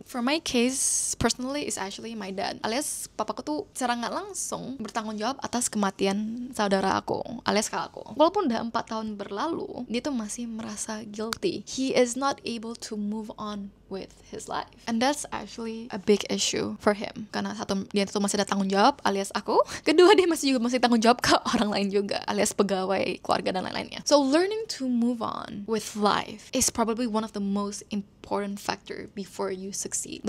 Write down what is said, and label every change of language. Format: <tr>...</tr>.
<en>For my case, personally, is actually my dad.</en> <id>Alias papaku tuh secara nggak langsung bertanggung jawab atas kematian saudara aku, alias kakakku. Walaupun udah 4 tahun berlalu, dia tuh masih merasa guilty.</id> <en>He is not able to move on with his life. And that's actually a big issue for him.</en> <id>Karena satu, dia tuh masih ada tanggung jawab, alias aku. Kedua, dia masih tanggung jawab ke orang lain juga, alias pegawai, keluarga, dan lain-lainnya.</id> <en>So learning to move on with life is probably one of the most important factor before you succeed.</en>